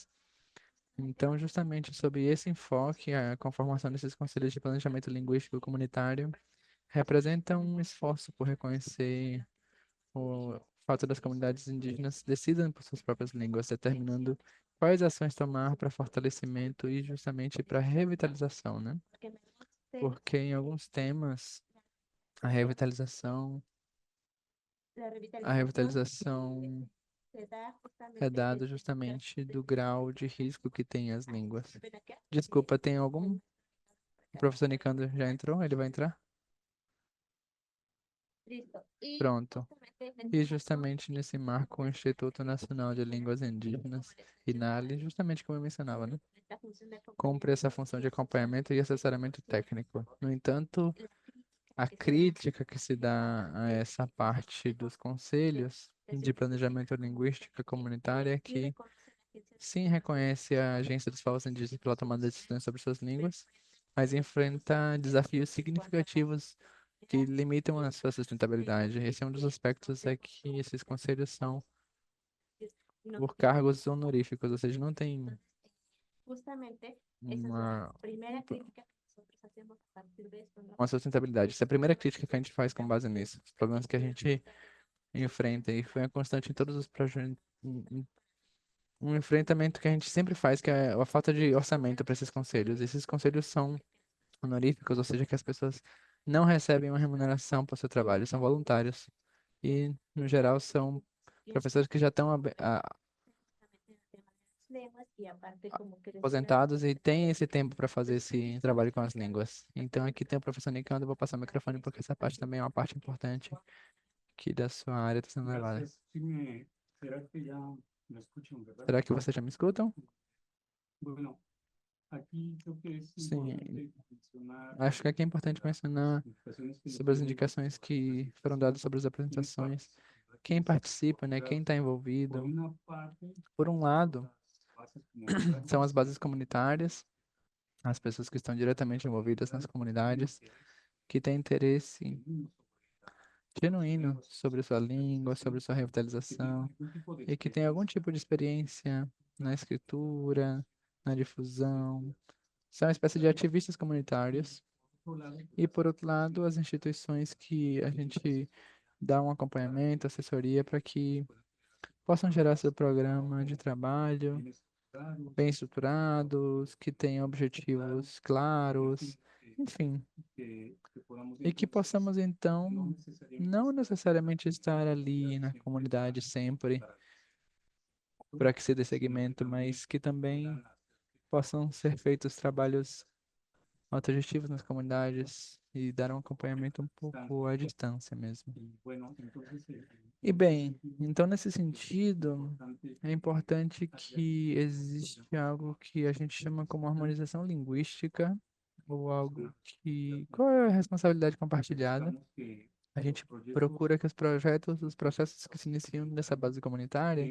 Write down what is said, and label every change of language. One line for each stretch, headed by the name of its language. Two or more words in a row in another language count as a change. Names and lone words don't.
Portuguese: Então, justamente sobre esse enfoque, a conformação desses conselhos de planejamento linguístico comunitário representa um esforço por reconhecer o fato das comunidades indígenas decidam por suas próprias línguas, determinando quais ações tomar para fortalecimento e justamente para revitalização, né?
Spanish: porque me guste
Portuguese: Porque em alguns temas a revitalização,
Spanish: la
Portuguese: a
Spanish: revitalización
Portuguese: revitalização
Spanish: se da
Portuguese: é justamente dada
Spanish: desde
Portuguese: justamente do grau de risco que tem as línguas.
Spanish: ven acá.
Portuguese: Desculpa, tem algum? O professor Nicandro já entrou? Ele vai entrar?
Spanish: Listo. Y
Portuguese: Pronto.
Spanish: justamente en
Portuguese: E
Spanish: este marco
Portuguese: justamente nesse marco, o Instituto Nacional de Línguas Indígenas, INALI, justamente como eu mencionava, né?
Spanish: esta función de
Portuguese: Cumpre essa função de acompanhamento e assessoramento técnico. No entanto, a crítica que se dá a essa parte dos conselhos de planejamento linguística comunitária é que sim reconhece a Agência dos Povos Indígenas pela tomada de decisões sobre suas línguas, mas enfrenta desafios significativos que limitam a sua sustentabilidade. Esse é um dos aspectos é que esses conselhos são
Spanish: no por tiene
Portuguese: cargos honoríficos, ou seja, não tem
Spanish: justamente esa es
Portuguese: uma,
Spanish: la primera crítica que nosotros hacemos a partir de esto, ¿no?
Portuguese: uma sustentabilidade. Essa é a primeira crítica que a gente faz com base nisso. Os problemas que a gente enfrenta e foi uma constante em todos os projetos. Um enfrentamento que a gente sempre faz, que é a falta de orçamento para esses conselhos. Esses conselhos são honoríficos, ou seja, que as pessoas não recebem uma remuneração por seu trabalho, são voluntários. E, no geral, são professores que já estão
Spanish: Lenguas y aparte como que
Portuguese: aposentados e têm esse tempo para fazer esse trabalho com as línguas. Então, aqui tem o professor Nicandro, eu vou passar o microfone porque essa parte também é uma parte importante que da sua área está sendo levada.
Spanish: Gracias. Sí ¿será que ya me escuchan, verdad?
Portuguese: Será que vocês já me escutam?
Spanish: Bueno, aquí creo que es
Portuguese: Sim,
Spanish: importante mencionar
Portuguese: acho que aqui é importante mencionar
Spanish: indicaciones que nos
Portuguese: sobre as
Spanish: tienen
Portuguese: indicações que foram dadas sobre as apresentações, quem participa, né, quem está
Spanish: por
Portuguese: envolvido.
Spanish: una parte,
Portuguese: Por um lado,
Spanish: las bases comunitarias,
Portuguese: são as bases comunitárias, as pessoas que estão diretamente envolvidas nas comunidades, que têm interesse genuíno sobre sua língua, sobre sua revitalização,
Spanish: algún tipo de
Portuguese: e que têm algum tipo de experiência na escritura, na difusão. São uma espécie de ativistas comunitários.
Spanish: otro lado,
Portuguese: E, por outro lado, as instituições que a gente dá um acompanhamento, assessoria para que possam gerar seu programa de trabalho
Spanish: bien estructurados,
Portuguese: bem estruturados, que tenham objetivos claros, enfim,
Spanish: que podamos
Portuguese: e que
Spanish: entonces
Portuguese: possamos
Spanish: no
Portuguese: então
Spanish: necesariamente
Portuguese: não necessariamente estar ali na comunidade sempre para que se dê seguimento, mas que também possam ser feitos trabalhos autogestivos nas comunidades e dar um acompanhamento um pouco à distância mesmo.
Spanish: y bueno, entonces
Portuguese: E bem, então nesse sentido,
Spanish: importante
Portuguese: é importante que existe algo que a gente chama como harmonização linguística, ou algo que. Qual é a responsabilidade compartilhada?
Spanish: digamos que
Portuguese: A
Spanish: los
Portuguese: gente
Spanish: proyectos
Portuguese: procura que os projetos, os processos que se iniciam nessa base comunitária